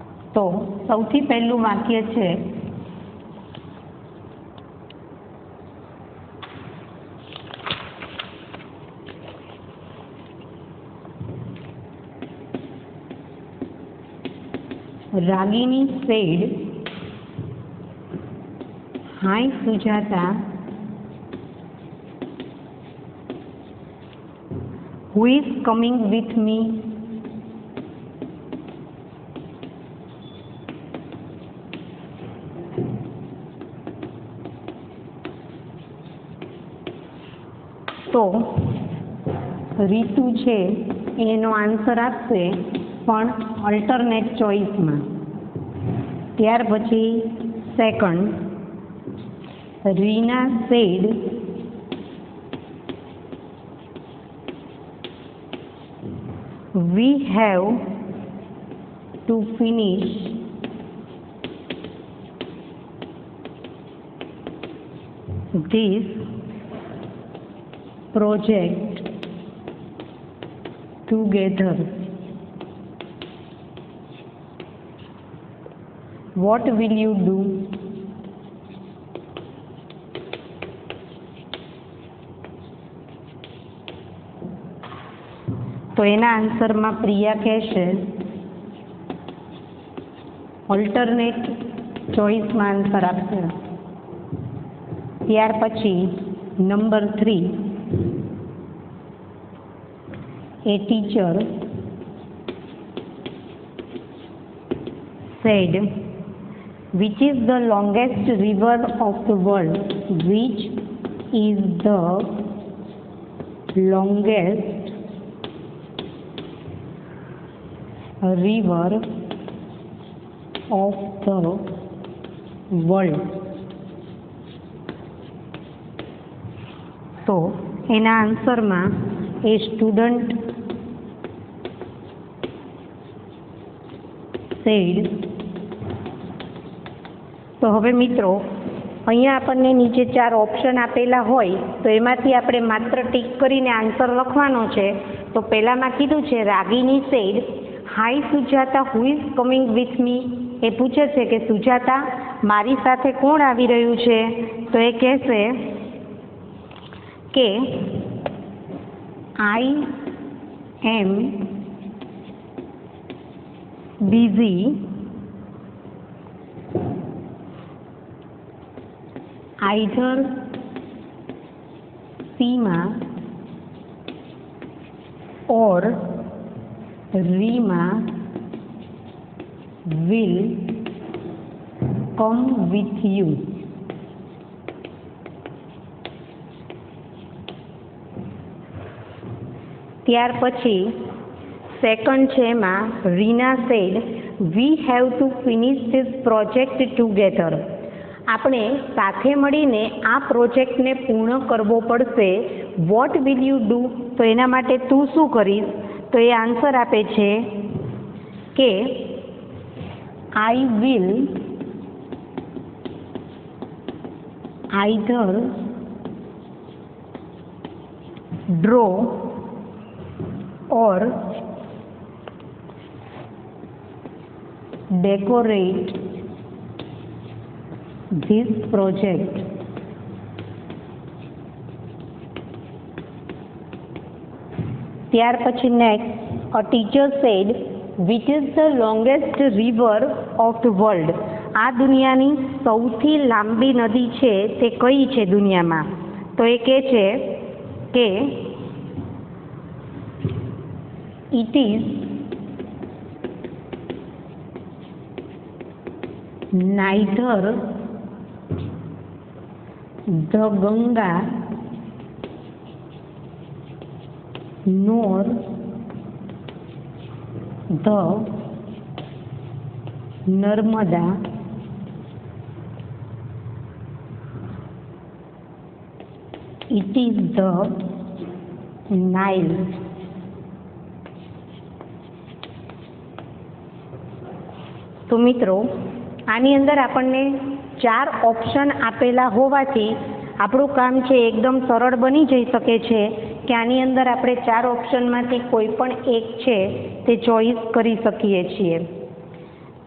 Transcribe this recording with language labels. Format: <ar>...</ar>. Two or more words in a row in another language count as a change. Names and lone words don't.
<gu>તો સૌથી પહેલું વાક્ય છે</gu> <en>રાગિની said, "Hi Sujata, who is coming with me?"</en> <gu>તો રીતુ છે એનો આન્સર આપશે પણ</gu> <en>alternate choiceમાં.</en> <gu>ત્યાર પછી સેકન્ડ,</gu> <en>રીના said, "We have to finish this project together. What will you do?"</en> <gu>તો એના આન્સરમાં પ્રિયા કહેશે</gu> <en>alternate choiceમાં</en> <gu>આન્સર આપશે. ત્યાર પછી નંબર 3,</gu> <en>a teacher said, "Which is the longest river of the world?" Which is the longest river of the world?</en> <gu>તો એના આન્સરમાં એ સ્ટુડન્ટ said. તો હવે મિત્રો અહીંયા આપણને નીચે 4 ઓપ્શન આપેલા હોય તો એમાંથી આપણે માત્ર ટીક કરીને આન્સર લખવાનો છે. તો પહેલામાં કીધું છે</gu> <en>રાગિની said, "Hi Sujata, who is coming with me?"</en> <gu>એ પૂછે છે કે સુજાતા મારી સાથે કોણ આવી રહ્યું છે? તો એ કહેશે કે</gu> <en>I am busy either Seema or Reema will come with you.</en> <gu>ત્યાર પછી સેકન્ડ છે એમાં</gu> <en>રીના said, "We have to finish this project together."</en> <gu>આપણે સાથે મળીને આ પ્રોજેક્ટને પૂર્ણ કરવો પડશે.</gu> <en>what will you do?</en> <gu>તો એના માટે તું શું કરીશ? તો એ આન્સર આપે છે કે</gu> <en>I will either draw or decorate this project.</en> <gu>ત્યાર પછી નેક્સ્ટ,</gu> <en>a teacher said, "Which is the longest river of the world?"</en> <gu>આ દુનિયાની સૌથી લાંબી નદી છે તે કઈ છે દુનિયામાં? તો એ કહે છે કે</gu> <en>it is neither the Ganga nor the Narmada, it is the Nile.</en> <gu>તો મિત્રો આની અંદર આપણને 4 ઓપ્શન આપેલા હોવાથી આપણું કામ છે એકદમ સરળ બની જઈ શકે છે કે આની અંદર આપણે 4 ઓપ્શનમાંથી કોઈ પણ એક છે તે ચોઈસ કરી શકીએ છીએ.</gu>